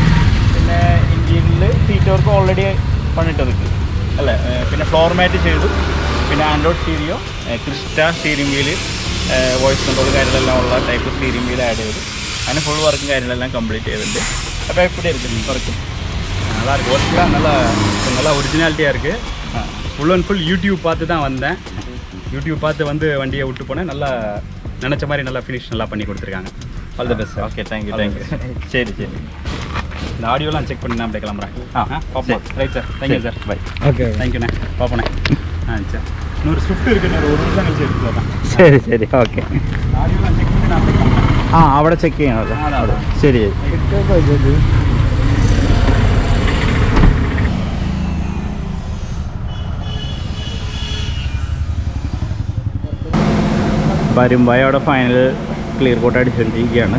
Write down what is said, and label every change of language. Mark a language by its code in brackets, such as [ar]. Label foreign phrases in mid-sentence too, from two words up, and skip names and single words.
[ml] പിന്നെ ഇന്ത്യയിൽ [en] seat work [ml] ഓൾറെഡി പണിട്ട് നിൽക്കും അല്ലേ? പിന്നെ [en] floor mat [ml] ചെയ്തു. പിന്നെ [en] Android stereo, Crysta steering wheel, voice control [ml] കാര്യങ്ങളെല്ലാം ഉള്ള [en] type steering wheel add [ml] ചെയ്തു. അതിന് ഫുൾ വർക്കും കാര്യങ്ങളെല്ലാം കംപ്ലീറ്റ് ചെയ്തിട്ടുണ്ട്. അപ്പോൾ എപ്പോഴും എടുക്കുന്നു വർക്കും [ta] நல்லா இருக்குது. ஒர்க்லாம் நல்லா ஒரிஜினாலிட்டியாக இருக்குது. [en] full and full YouTube [ta] பார்த்து தான் வந்தேன். யூடியூப் பார்த்து வந்து வண்டியை விட்டு போனேன். நல்லா நினச்ச மாதிரி நல்லா ஃபினிஷ் நல்லா பண்ணி கொடுத்துருக்காங்க. [en] all the best. okay, thank you. சரி [ta] இந்த ஆடியோலாம் செக் பண்ணி நான் அப்படியே கிளம்புறேன். [en] பார்ப்போம். right sir, thank you sir. bye. ஓகே, [ta] தேங்க்யூண்ணே. பார்ப்போண்ணே. சரி. இன்னொரு ஸ்விஃப்ட் இருக்குன்னு ஒரு நிமிஷம் கழிச்சு எடுத்து வரேன். [ml] ശരി ഓക്കെ. [ta] ஆடியோலாம் செக் பண்ணி நான் அப்படியே கிளம்புறேன். [ml] അവിടെ ചെക്ക് ചെയ്യണമല്ലോ. ശരി. വരുമ്പായി അവിടെ [en] final clear coat [ml] അടിച്ചുകൊണ്ടിരിക്കുകയാണ്.